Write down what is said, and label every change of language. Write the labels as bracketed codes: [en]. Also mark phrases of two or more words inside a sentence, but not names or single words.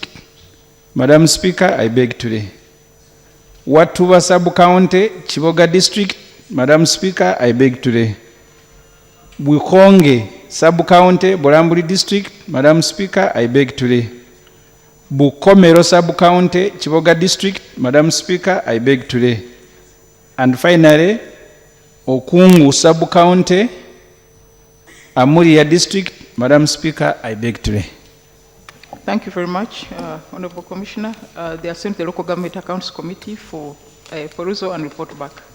[en] Madam Speaker, I beg to lay. Watuba sub-county, Chivoga district. Madam Speaker, I beg to lay. Bukonge sub-county, Bolambuli district. Madam Speaker, I beg to lay. Bukomero sub-county, Chivoga district. Madam Speaker, I beg to lay. And finally, Okungu sub-county, Amuria district. Madam Speaker, I beg to lay. Thank you very much, Honorable Commissioner. They are sent to the Local Government Accounts Committee for perusal and report back.